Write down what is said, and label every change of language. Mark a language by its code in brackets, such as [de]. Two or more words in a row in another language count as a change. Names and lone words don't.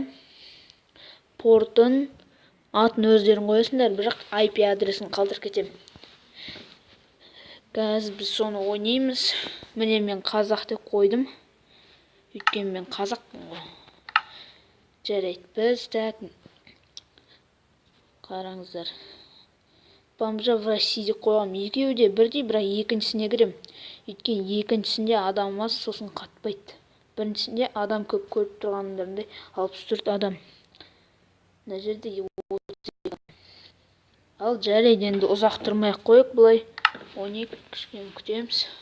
[kk] Портын, атын өздерің қоясыңдар, бірақ IP адресін қалдырып кетем. Қазір біз соны ойнаймыз. Міне мен қазақ деп қойдым. Өйткені мен қазақпын ғой. Жарайды, біз қараңыздар. Бомжа в России деп қойғам. Екеуі де бірдей, бірақ екіншісіне кірем. Өйткені екіншісінде адам аз, сосын қатпайды. Біріншісінде адам көп, көріп тұрғандарындай 64 адам. Мына жерде 30 адам. Ал жарайды, енді ұзақ тұрмай-ақ қойық, былай ойнайық, кішкене күтеміз.